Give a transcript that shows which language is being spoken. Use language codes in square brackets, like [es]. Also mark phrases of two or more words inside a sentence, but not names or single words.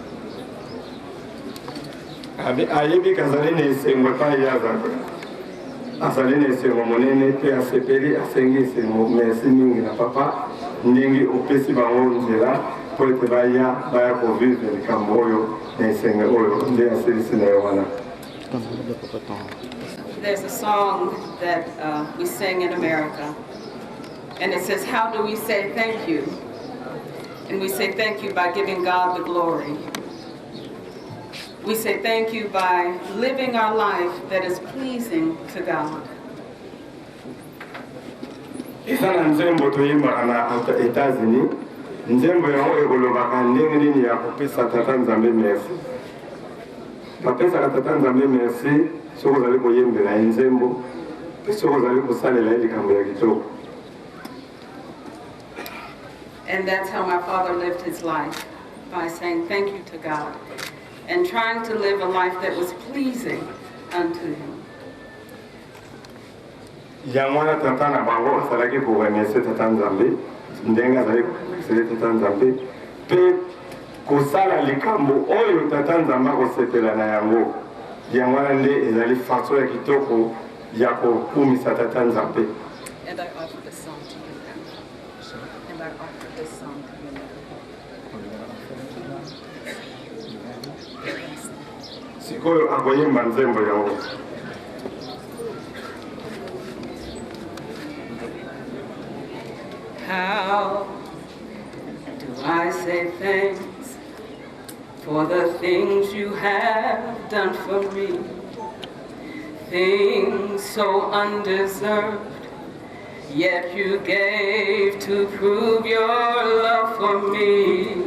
[ln] Ayebi kazali na esengo epai ya azali. Azali na esengo monene mpe asepeli asengi esengo merci mingi na papa ndenge opesi bango nzela po ete baya kovivre likambo oyo na esengo oyo nde aselisi na yo wana. [en] There's a song that we sing in America, and it says, how do we say thank you? And we say thank you by giving God the glory. We say thank you by living our life that is pleasing to God. [ln] Eza na nzembo toyimbaka na Etats-Unis, nzembo yango ekolobaka ndenge nini ya kopesa tata nzambe merci. Bapesaka tata nzambe merci soko ozali koyembela ye nzembo mpe soko ozali kosalela ye likambo ya kitoko. [en] And that's how my father lived his life, by saying thank you to God and trying to live a life that was pleasing unto him. [ln] Yango wana tata na bango asalaki koremercie tata nzambe ndenge azali koremercie tata nzambe mpe kosala likambo oyo tata nzambe akosepela na yango yango wana nde ezali faso ya kitoko ya kokumisa tata nzambe. [en] And I offer this song to you now. And I offer this song to you now. [ln] Sikoyo akoyemba nzembo yango. [en] How do I say thanks for the things you have done for me? Things so undeserved, yet you gave to prove your love for me.